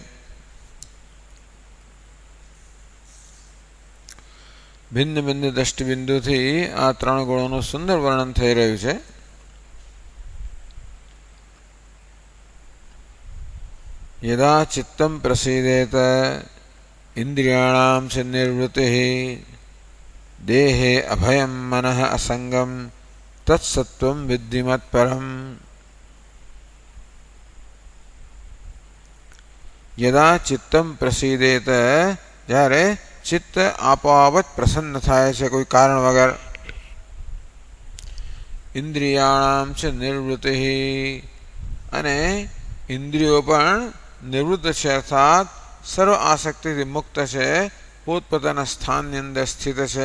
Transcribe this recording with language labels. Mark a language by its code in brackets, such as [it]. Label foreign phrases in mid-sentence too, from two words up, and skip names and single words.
[gu] ભિન્ન ભિન્ન દ્રષ્ટિબિંદુથી આ ત્રણ ગુણોનું સુંદર વર્ણન થઈ રહ્યું છે. [sa] યદા ચિત્તમ પ્રસીદેત इंद्रियाणां च निर्वृतिः देहे अभयं मनः असंगम तत्सत्वं विद्धि मत्परम्. यदा चित्तम प्रसीदेत [gu] જ્યારે ચિત્ત આપોઆપ પ્રસન્ન થાય છે કોઈ કારણ વગર. [sa] ઇન્દ્રિયાણામ ચ નિર્વૃતિઃ [gu] અને ઇન્દ્રિયો પણ નિવૃત્ત છે અર્થાત સર્વ આસક્તિથી મુક્ત છે, પોતપોતાના સ્થાનની અંદર સ્થિત છે.